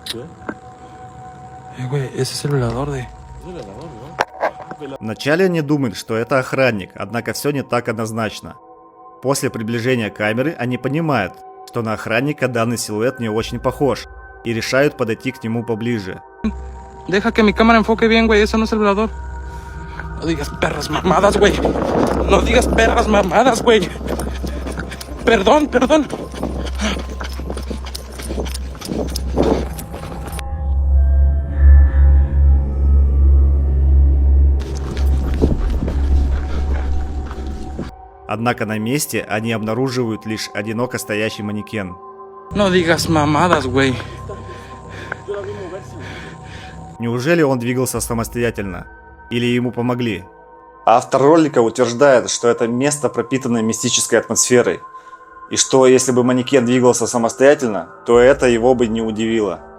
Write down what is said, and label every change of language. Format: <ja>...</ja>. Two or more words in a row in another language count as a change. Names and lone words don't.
<ru>Вначале они думают, что это охранник, однако все не так однозначно. После приближения камеры они понимают, что на охранника данный силуэт не очень похож, и решают подойти к нему поближе.</ru> <es>Deja que mi cámara enfoque bien, güey. Eso no es el velador. No digas perras mamadas, güey. No digas perras mamadas, güey. Perdón, perdón.</es> <ru>Однако на месте они обнаруживают лишь одиноко стоящий манекен.</ru> <es>No digas mamadas, güey.</es> <ru>Неужели он двигался самостоятельно? Или ему помогли? Автор ролика утверждает, что это место пропитано мистической атмосферой. И что если бы манекен двигался самостоятельно, то это его бы не удивило.</ru>